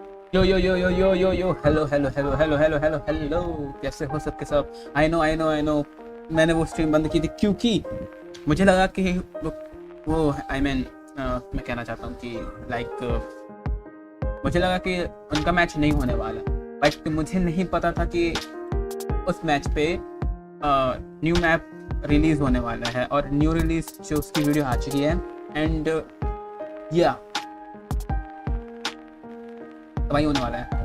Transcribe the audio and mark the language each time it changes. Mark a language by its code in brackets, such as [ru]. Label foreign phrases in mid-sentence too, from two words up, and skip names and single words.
[en] yo yo yo yo yo yo yo hello hello hello hello hello hello hello, [hi] कैसे हो सबके सब। [en] I know [hi] मैंने वो स्ट्रीम बंद की थी क्योंकि मुझे लगा कि वो [en] I mean [hi] मैं कहना चाहता हूँ कि मुझे लगा कि उनका मैच नहीं होने वाला, बट मुझे नहीं पता था कि उस मैच पे [en] new map release [hi] होने वाला है और [en] new release [hi] जो उसकी वीडियो आ चुकी है एंड या तबाही होने वाला है।